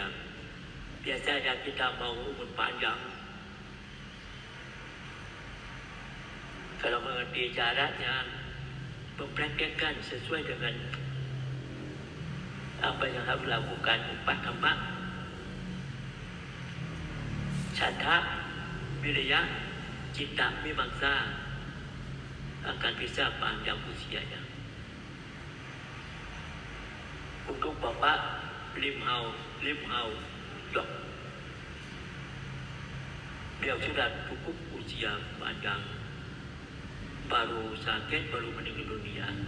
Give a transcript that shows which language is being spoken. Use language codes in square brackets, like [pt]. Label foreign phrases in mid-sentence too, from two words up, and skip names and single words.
[id] Biasanya kita mau umur panjang. Kalau mengerti caranya, mempraktekkan sesuai dengan apa yang harus lakukan 4 hamba, [pi] chanda viriya citta vīmaṃsā [id] akan bisa panjang usianya. Untuk Bapak Lim Hau Dok, beliau sudah cukup usia panjang, baru sakit, baru meninggal dunia.